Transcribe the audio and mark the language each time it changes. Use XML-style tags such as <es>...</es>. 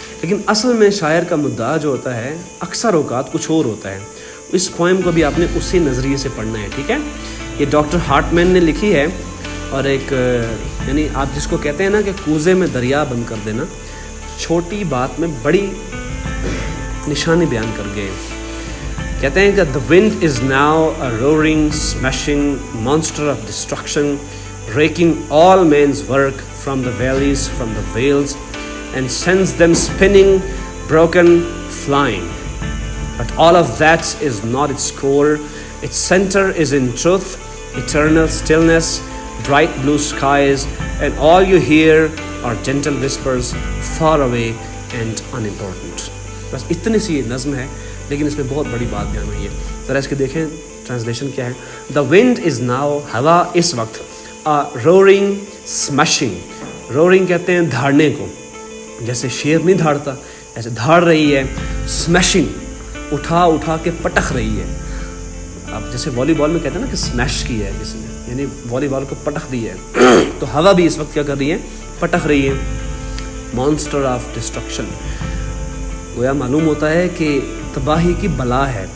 <ur>لیکن اصل میں شاعر کا مدعا جو ہوتا ہے اکثر اوقات کچھ اور ہوتا ہے. اس پوئم کو بھی آپ نے اسی نظریے سے پڑھنا ہے، ٹھیک ہے؟ یہ ڈاکٹر ہارٹمین نے لکھی ہے اور ایک یعنی آپ جس کو کہتے ہیں نا کہ کوزے میں دریا بند کر دینا، چھوٹی بات میں بڑی نشانی بیان کر گئے. کہتے ہیں کہ</ur> <en>the wind is now a roaring, smashing monster of destruction, raking all men's work from the valleys, from the vales, and sends them spinning, broken, flying. But all of that is not its core. Its center is in truth, eternal stillness, bright blue skies, and all you hear are gentle whispers, far away and unimportant.</en> <ur>بس اتنی سی نظم ہے لیکن اس میں بہت بڑی بات بیان ہوئی ہے. ذرا اس کے دیکھیں ٹرانسلیشن کیا ہے.</ur> <en>The wind is now,</en> <ur>ہوا اس وقت,</ur> <en>a roaring, smashing.</en> <ur>roaring کہتے ہیں دھاڑنے کو، جیسے شیر نہیں دھاڑتا ایسے دھاڑ رہی ہے. smashing اٹھا اٹھا کے پٹخ رہی ہے. اب جیسے والی بال میں کہتے ہیں نا کہ اسمیش کی ہے کسی نے، یعنی والی بال کو پٹخ دی ہے. تو ہوا بھی اس وقت کیا کر رہی ہے؟ پٹخ رہی ہے. مانسٹر آف ڈسٹرکشن، گویا معلوم ہوتا ہے کہ تباہی کی بلا ہے.</ur>